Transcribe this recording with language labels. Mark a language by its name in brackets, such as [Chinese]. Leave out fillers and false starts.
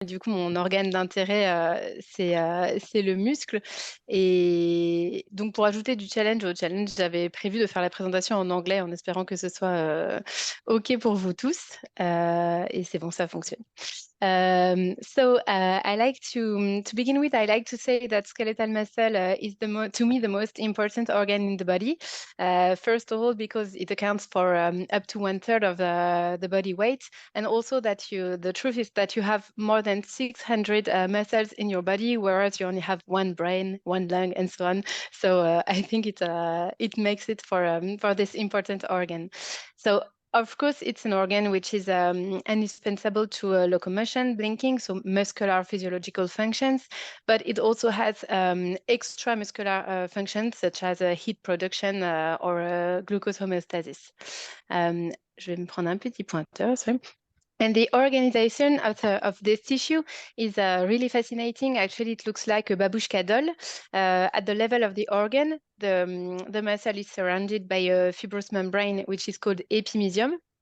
[French] Du coup, mon organe d'intérêt, c'est le muscle. Et donc, pour ajouter du challenge au challenge, j'avais prévu de faire la présentation en anglais en espérant que ce soit OK pour vous tous. Et c'est bon, ça fonctionne. [English] I like to begin with, I like to say that skeletal muscle is to me the most important organ in the body. First of all, because it accounts for up to 1/3 of the body weight, and also that the truth is that you have more than 600 muscles in your body, whereas you only have one brain, one lung, and so on. So I think it makes it for this important organ. So of course, it's an organ which is indispensable to locomotion, blinking, so muscular physiological functions, but it also has extramuscular functions such as heat production or glucose homeostasis. [French] Je vais me prendre un petit pointeur, [English] sorry. And the organization of this tissue is really fascinating. Actually, it looks like a babushka doll. At the level of the organ, the muscle is surrounded by a fibrous membrane, which is called epimysium.